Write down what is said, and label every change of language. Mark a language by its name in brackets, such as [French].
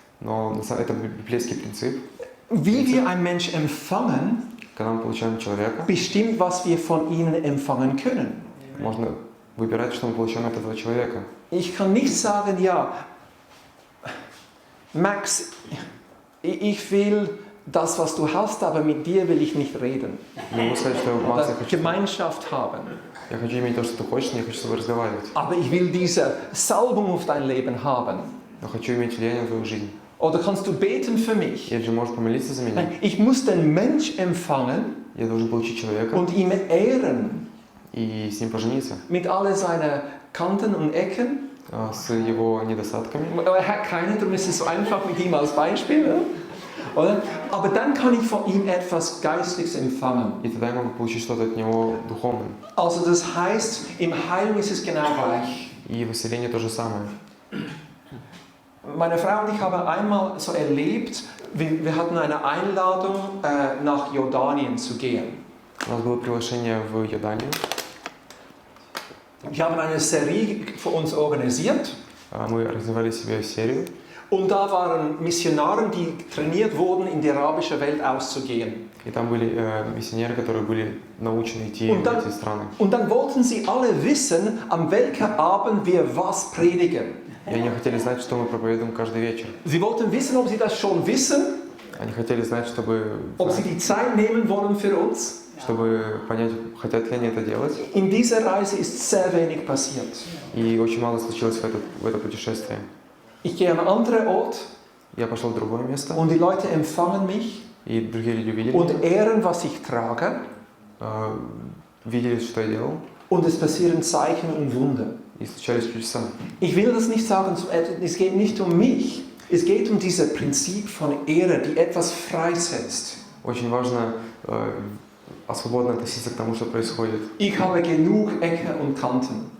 [Russian] Но это библейский принцип. [German] Wie wir einen Mensch empfangen, [Russian] Когда мы получаем человека, [German] bestimmt, was wir von ihnen empfangen können. [Russian] можно выбирать, что мы получаем от этого человека. [German] Ich kann nicht sagen, ja, Max, ich will das, was du hast, aber mit dir will ich nicht reden. [Russian] Не могу сказать, что Макс, [German] Oder Gemeinschaft haben. [Russian] я хочу иметь то, что ты хочешь, но я хочу с тобой разговаривать. [German] Aber ich will diese Salbung auf dein Leben haben. [Russian] Я хочу иметь влияние на твою жизнь. [German] Oder kannst du beten für mich? [Russian] Или же можешь помолиться за меня. [German] Nein, ich muss den Mensch empfangen [Russian] Я должен получить человека [German] und ihn ehren. [Russian] и с ним пожениться. [German] Mit all seinen Kanten und Ecken. [Russian] С его недостатками. [German] Er hat keine, darum ist es so einfach mit ihm als Beispiel. Ja? Oder? Aber dann kann ich von ihm etwas Geistliches empfangen. [Russian] И тогда я могу получить что-то от него духовное. [German] Also das heißt, im Heilung ist es genau gleich. [Russian] И в исцелении то же самое. [German] Meine Frau und ich haben einmal so erlebt, wir hatten eine Einladung, nach Jordanien zu gehen. [Russian] У нас было приглашение в Йорданию. [German] Wir haben eine Serie für uns organisiert. [Russian] Мы организовали себе серию. [German] Und da waren Missionare, die trainiert wurden, in die arabische Welt auszugehen. [Russian] И там были миссионеры, которые были научены идти в эти страны. [German] Und dann wollten sie alle wissen, an welchem Abend wir was predigen. [Russian] И они хотели знать, что мы проповедуем каждый вечер. [German] Sie wollten wissen, ob sie das schon wissen, [Russian] Они хотели знать, [German] ob sie die Zeit nehmen wollen für uns. [Russian] чтобы понять, хотят ли они это делать. [German] In dieser Reise ist sehr wenig passiert. [Russian] И очень мало случилось в это путешествие. [German] Ich gehe an einen anderen Ort [Russian] Я пошел в другое место, [German] und die Leute empfangen mich [Russian] и другие люди увидели [German] und [Russian] меня, [German] ehren, was ich trage. [Russian] Видели, что я делал, [German] Und es passieren Zeichen und Wunder. [Russian] и случались чудеса. [German] Ich will das nicht sagen, es geht nicht um mich. Es geht um dieses Prinzip von Ehre, die etwas freisetzt. [Russian] Очень важно свободно относиться к тому, что происходит. [German] Ich habe genug Ecken und Kanten.